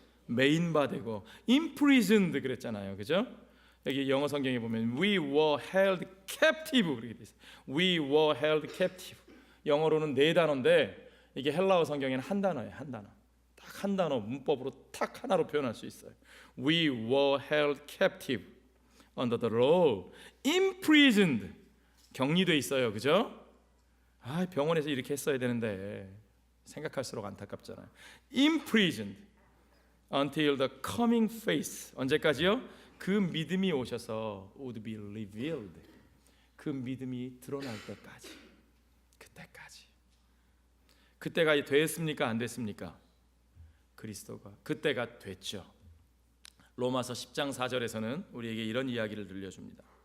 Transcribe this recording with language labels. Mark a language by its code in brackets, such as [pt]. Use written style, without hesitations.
[ko] 매인바되고 imprisoned 그랬잖아요, 그죠? 여기 영어 성경에 보면 [en] we were held captive [ko] 그렇게 돼 있어요. [en] We were held captive. [ko] 영어로는 네 단어인데 이게 헬라어 성경에는 한 단어예요, 한 단어. 딱 한 단어 문법으로 딱 하나로 표현할 수 있어요. [en] We were held captive under the law, imprisoned. [ko] 격리돼 있어요, 그죠? 아, 병원에서 이렇게 했어야 되는데 생각할수록 안타깝잖아요. [en] imprisoned until the coming faith. [ko] 언제까지요? 그 믿음이 오셔서 [en] would be revealed. [ko] 그 믿음이 드러날 때까지. 그때까지. 그때가 됐습니까? 안 됐습니까? 그리스도가 그때가 됐죠. 로마서 10장 4절에서는 우리에게 이런 이야기를 들려줍니다.